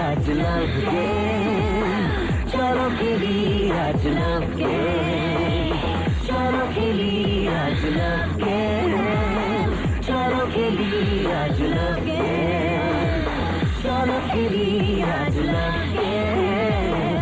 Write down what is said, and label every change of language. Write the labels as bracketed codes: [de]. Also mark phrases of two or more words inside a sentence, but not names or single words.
[en] love game. [bho] चलो खेली आज [en] love game. [bho] चलो खेली आज [en] love game. [bho] चलो खेली आज [en] love game. [bho] चलो खेली आज [en] love game.